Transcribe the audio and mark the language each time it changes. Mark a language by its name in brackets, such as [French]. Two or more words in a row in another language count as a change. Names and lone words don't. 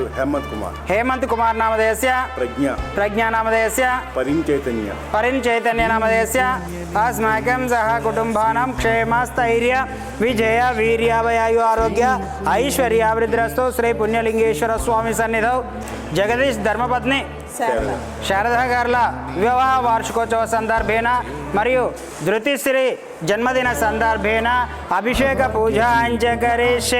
[Sanskrit] हेमंत कुमार नामधेयस्य प्रज्ञा नामधेयस्य परिञ्चैतन्य नामधेयस्य अस्माकं सह कुटुम्बानां क्षेम स्थैर्य विजय वीर्याभयायु आरोग्य ऐश्वर्याभिवृद्धिरस्तु श्री पुण्यलिंगेश्वर स्वामी सन्निधौ जगदीश धर्मपत्नी శారదా గార్ల వివాహ వార్షికోత్సవ సందర్భేన మరియు ధృతిశ్రీ జన్మదిన సందర్భేన అభిషేక పూజాంచ కరిష్యే.